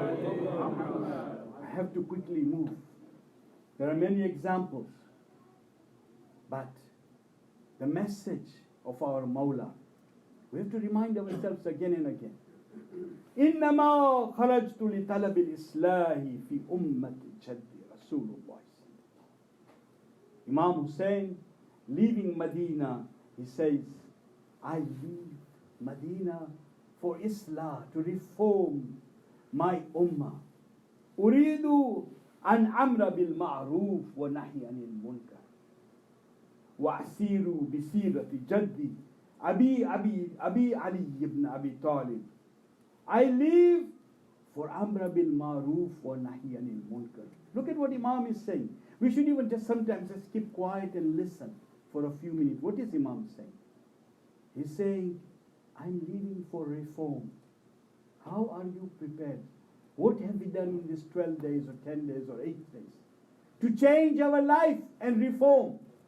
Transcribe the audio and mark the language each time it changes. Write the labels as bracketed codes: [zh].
[en] I have to quickly move. There are many examples, but the message of our Mawla, we have to remind ourselves again and again. [ar] إنما خرجت لطلب الإصلاح في أمة جد رسول الله. [en] Imam Hussein, leaving Medina, he says, I leave Medina for Islah, to reform my ummah. [ar] أريد أن أمر بالمعروف ونهي عن المنكر وأسير بسيرة جدي أبي علي بن أبي طالب. [en] I live for Amra bil Maruf wa Nahi anil Munkar. Look at what Imam is saying. We should even just sometimes just keep quiet and listen for a few minutes. What is Imam saying? He's saying, I'm leaving for reform. How are you prepared? What have we done in these 12 days or 10 days or 8 days to change our life and reform?